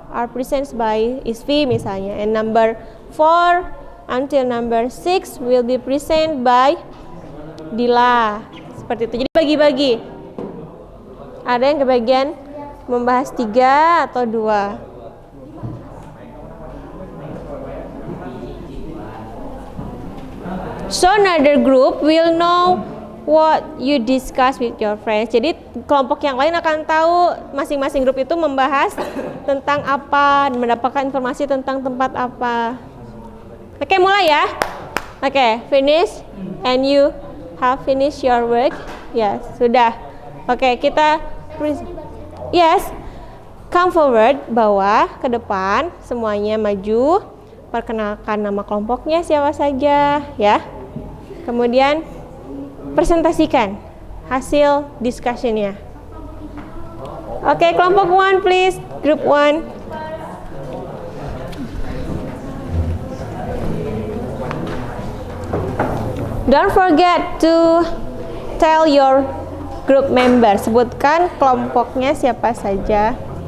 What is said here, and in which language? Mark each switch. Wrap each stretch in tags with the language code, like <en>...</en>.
<en>are presented by Isfi misalnya, and number 4 until number 6 will be presented by Dila.</en> <id>Seperti itu. Jadi bagi-bagi. Ada yang kebagian membahas 3 atau 2.</id> <en>So another group will know what you discuss with your friends.</en> <id>Jadi kelompok yang lain akan tahu masing-masing grup itu membahas tentang apa, mendapatkan informasi tentang tempat apa. Oke, mulai ya. Oke,</id> <en>finish. And you have finished your work? Yes,</en> <id>sudah. Oke, kita yes.</id> <en>Come forward,</en> <id>bawah ke depan, semuanya maju. Perkenalkan nama kelompoknya siapa saja, ya. Kemudian presentasikan hasil discussionnya. Oke, kelompok 1</id> <en>please, group 1. Don't forget to tell your group member.</en> <id>Sebutkan kelompoknya siapa saja.</id>